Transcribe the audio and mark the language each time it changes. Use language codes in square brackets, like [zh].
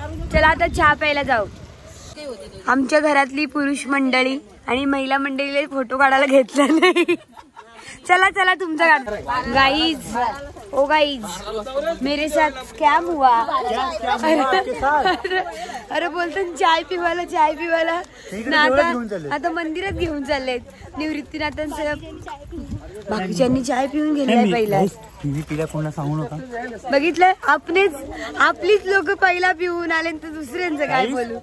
[mr] चला आता चहा प्यायला जाऊ. आमच्या घरातली पुरुष मंडळी आणि महिला मंडळीला फोटो काढायला घेतला नाही. चला तुमचा काढ. [hi] गाइज ओ गाइज, मेरे साथ स्कैम हुआ. [mr] अरे बोलतो चाय पिवायला ना. आता मंदिरात घेऊन चाललेत. निवृत्तीनाथांचं बाकीच्यांनी चाय पिऊन गेलाय पहिला. सांगू नका. बघितलं, आपलीच लोक पहिला पिऊन आले तर दुसऱ्यांचं काय बोलू.